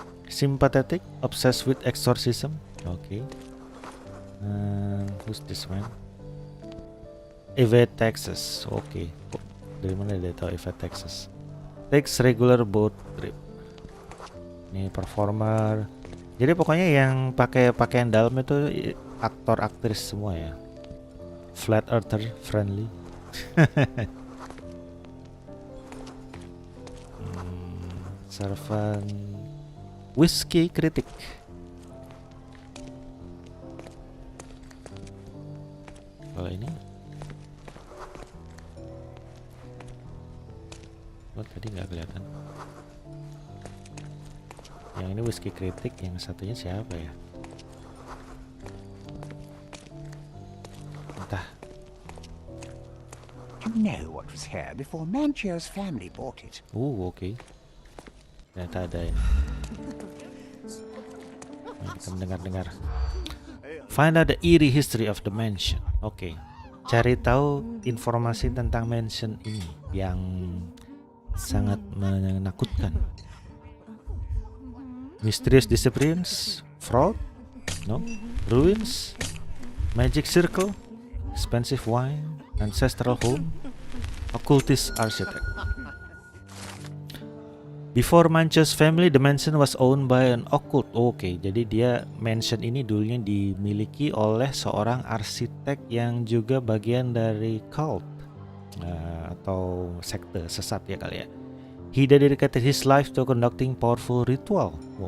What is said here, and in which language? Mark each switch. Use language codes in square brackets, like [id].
[en] Sympathetic, obsessed with exorcism. Okay. Who's this man? Evade taxes. Okay. [id] Dari mana dia tahu [en] evade taxes? Takes regular boat trip. [id] Ini performer. Jadi pokoknya yang pakai pakaian dalam itu aktor aktris semua ya. [en] Flat earther friendly. Servant. Whiskey kritik. [id] Kalau ini tadi nggak kelihatan. Yang ini whiskey kritik, yang satunya siapa ya? Entah. [en] You know what was here before Manchio's family bought it. [id] Okay. Ternyata ada ini. Nah, kita mendengar-dengar. [en] Find out the eerie history of the mansion. [id] Oke. Cari tahu informasi tentang mansion ini yang sangat menakutkan. [en] Mysterious disappearance, fraud, no, ruins, magic circle, expensive wine, ancestral home, occultist architect. Before Manchio's family, the mansion was owned by an occult. [id] Oke, jadi dia mansion ini dulunya dimiliki oleh seorang arsitek yang juga bagian dari cult atau sekte sesat ya kali ya. [en] He dedicated his life to conducting powerful ritual.